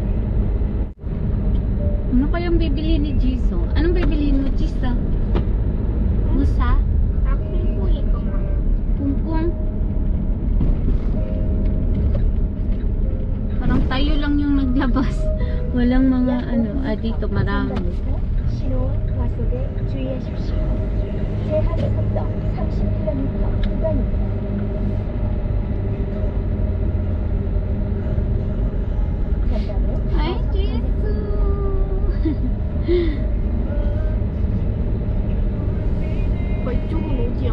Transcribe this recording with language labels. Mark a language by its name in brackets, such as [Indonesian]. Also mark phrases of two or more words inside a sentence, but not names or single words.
[Filipino] Ano kayang bibili ni Jisoo? Anong bibilihin mo, Jisoo? Musa? [Korean] 나 콩콩이 것만. Kungkung? [Filipino] Parang tayo lang yung naglabas. Walang mga ano, dito marami. [Korean] 신호 과속에 주의하십시오. 제한 속도 30km 구간입니다. 전방에 [Filipino] Ay, Jisoo! [Korean] 오빠 이쪽은 어디야?